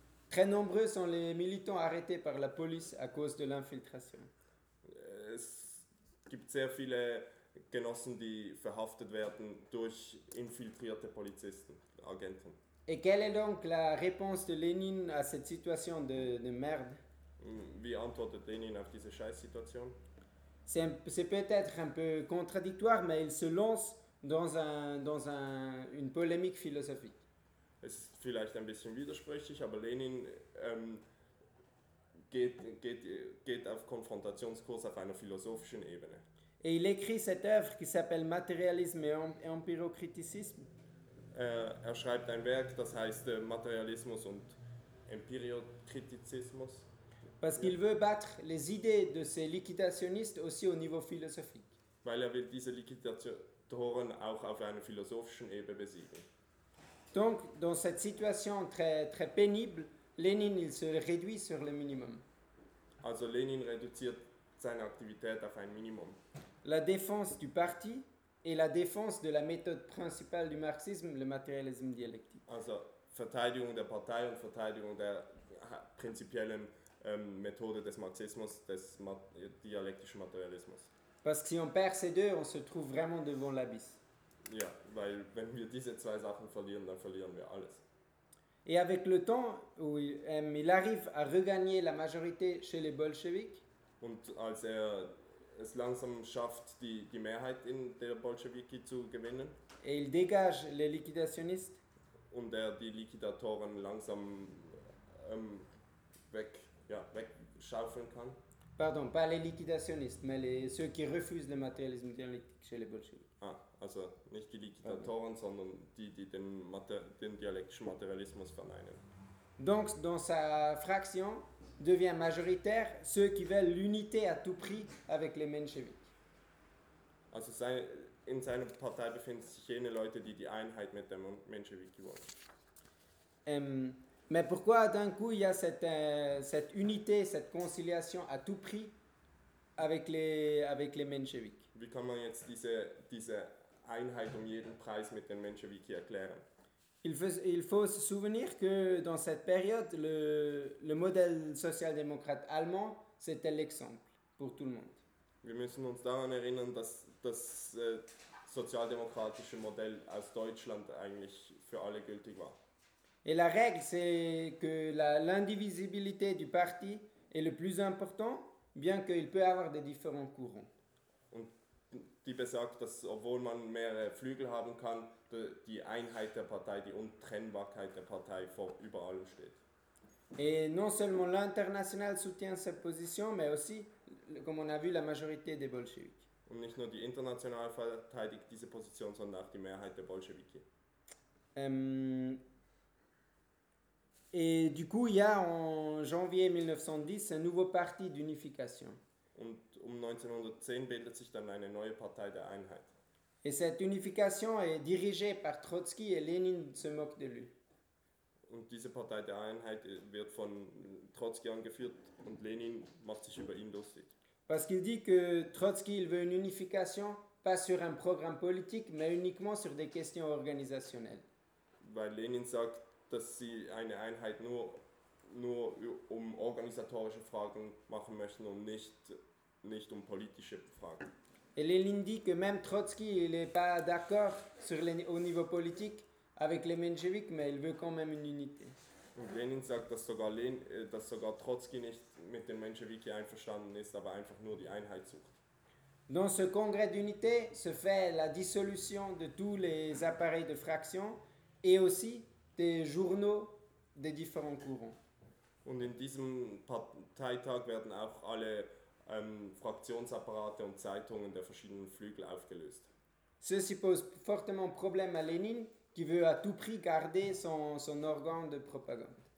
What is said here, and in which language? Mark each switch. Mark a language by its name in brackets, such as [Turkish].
[French] Très nombreux sont les militants arrêtés par la police à cause de l'infiltration. [German] Es gibt sehr viele Genossen, die verhaftet werden durch infiltrierte Polizisten, Agenten. [French] Et quelle est donc la réponse de Lénine à cette situation de merde? [German] Wie antwortet Lénine auf diese Scheißsituation? [French] C'est peut-être un peu contradictoire, mais il se lance dans une polémique philosophique. [German] Es ist vielleicht ein bisschen widersprüchlich, aber Lénine geht auf Konfrontationskurs auf einer philosophischen Ebene. [French] Et il écrit cette œuvre qui s'appelle Matérialisme et Empirocriticisme. [German] Er schreibt ein Werk, das heißt Materialismus und Empirokritizismus. [French] Parce qu'il veut battre les idées de ces liquidationnistes aussi au niveau philosophique. [German] Weil er will diese Liquidatoren auch auf einer philosophischen Ebene besiegen. [French] Donc, dans cette situation très très pénible, Lénine il se réduit sur le minimum. [German] Also Lénine reduziert seine Aktivität auf ein Minimum. [French] La défense du parti et la défense de la méthode principale du marxisme, le matérialisme dialectique. [German] Also Verteidigung der Partei und Verteidigung der prinzipiellen Methode des Marxismus, des dialektischen Materialismus. [French] Parce que si on perd ces deux, on se trouve vraiment devant l'abysse. [German] Ja, weil wenn wir diese zwei Sachen verlieren, dann verlieren wir alles. [French] Et avec le temps, il arrive à regagner la majorité chez les Bolcheviks. [German] Und als er es langsam schafft, die Mehrheit in der Bolschewiki zu gewinnen. [French] Et il dégage les liquidationnistes. [German] Und er die Liquidatoren langsam wegschaufeln kann. [French] Pardon, pas les liquidationnistes, mais ceux qui refusent le matérialisme dialectique chez les Bolcheviks. [German] Ah, also nicht die Liquidatoren, okay. Sondern die den dialektischen Materialismus verneinen. [French] Donc, dans sa fraction, devient majoritaire ceux qui veulent l'unité à tout prix avec les Mensheviks. [German] Also, in seiner Partei befinden sich jene Leute, die Einheit mit den Mensheviki wollen. [French] Mais pourquoi d'un coup il y a cette unité, cette conciliation à tout prix avec les Mensheviks? [German] Wie kann man jetzt diese Einheit um jeden Preis mit den Menschewiki erklären? [French] Il faut se souvenir que dans cette période, le modèle social-démocrate allemand, c'était l'exemple pour tout le monde. [German] Wir müssen uns daran erinnern, dass das sozialdemokratische Modell aus Deutschland eigentlich für alle gültig war. [French] Et la règle, c'est que l'indivisibilité du parti est le plus important, bien qu'il peut avoir des différents courants. [German] Und die besagt, dass obwohl man mehrere Flügel haben kann, die Einheit der Partei, die Untrennbarkeit der Partei vor über allem steht. [French] Et non seulement l'international soutient cette position, mais aussi, comme on a vu, la majorité des bolcheviks. [German] Und nicht nur die Internationale verteidigt diese Position, sondern auch die Mehrheit der Bolschewiki. [French] Et du coup, il y a en janvier 1910 un nouveau parti d'unification. [German] Und 1910 bildet sich dann eine neue Partei der Einheit. [French] Et cette unification est dirigée par Trotsky et Lénine se moque de lui. [German] Und diese Partei der Einheit wird von Trotsky angeführt und Lenin macht sich über ihn lustig. [French] Parce qu'il dit que Trotsky il veut une unification pas sur un programme politique mais uniquement sur des questions organisationnelles. [German] Weil Lenin sagt, dass sie eine Einheit nur um organisatorische Fragen machen möchten und nicht um politische Fragen. [French] Et Lénine dit que même Trotsky il est pas d'accord sur les, au niveau politique avec les Mensheviks, mais il veut quand même une unité. [German] Und Lenin sagt, dass sogar Trotsky nicht mit den Menschewiki einverstanden ist, aber einfach nur die Einheit sucht. [French] Dans ce congrès d'unité se fait la dissolution de tous les appareils de fraction et aussi des journaux des différents courants. [German] Und in diesem Parteitag werden auch alle Fraktionsapparate und Zeitungen der verschiedenen Flügel aufgelöst. [French] Ceci pose fortement problème à Lénine, qui veut à tout prix garder son organ de propagande.